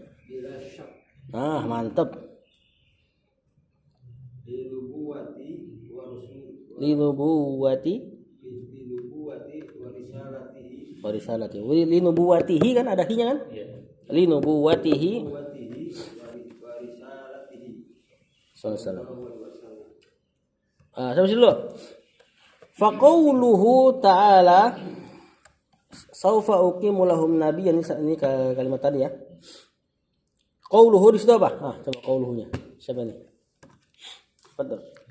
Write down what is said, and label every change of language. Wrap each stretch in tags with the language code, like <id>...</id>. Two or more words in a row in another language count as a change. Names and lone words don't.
<id>Nah, mantap.</id> <ar>Linubuwati wa risalatihi.</ar> <id>Linubuwatihi kan ada hi-nya kan?</id> <ar>Linubuwatihi wa risalatihi.</ar> <id>Sallallahu. Sampai dulu.</id> <ar>Faqauluhu ta'ala saufa uqimu lahum nabiyyan,</ar> <id>ini kalimat tadi ya. Qauluhu di situ apa? Coba qauluhunya. Siapa ini? Betul.</id>